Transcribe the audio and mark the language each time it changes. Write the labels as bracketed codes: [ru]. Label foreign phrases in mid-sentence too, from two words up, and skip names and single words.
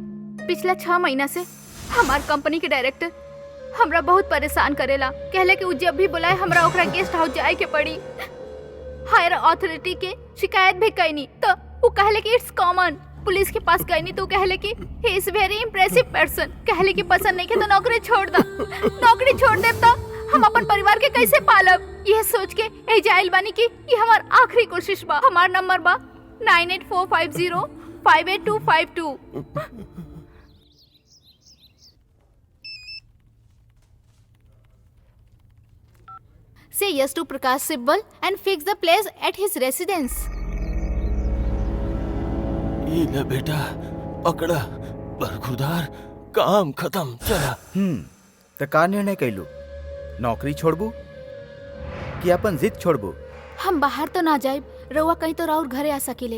[bho] पिछला 6 महीना से हमार कंपनी के डायरेक्टर हमरा बहुत परेशान करेला। कहले कि उ जब भी बुलाए हमरा ओकरा गेस्ट हाउस जाए के पड़ी। [en] higher authority [bho] के शिकायत भी कैनी तो वो कहले कि [en] it's common. [bho] पुलिस के पास गई तो कहले कि [en] he is very impressive person. [bho] कहले कि पसंद नहीं के तो नौकरी छोड़ दा। नौकरी छोड़ दे तो हम अपन परिवार के कैसे पालब? यह सोच के एजाइल बानी कि ये हमार आखिरी कोशिश बा। हमार नंबर बा 984502 58252। [en] Say yes to Prakash Sibbal and fix the place at his residence. [bho] ये ले बेटा, पकड़ा, बरखुरदार, काम खत्म, चला। तो का निर्णय कैलू? नौकरी छोड़बू कि अपन जिद छोड़बू? हम बाहर तो ना जाए, रउआ कहीं तो राउर घरे आ सकिले।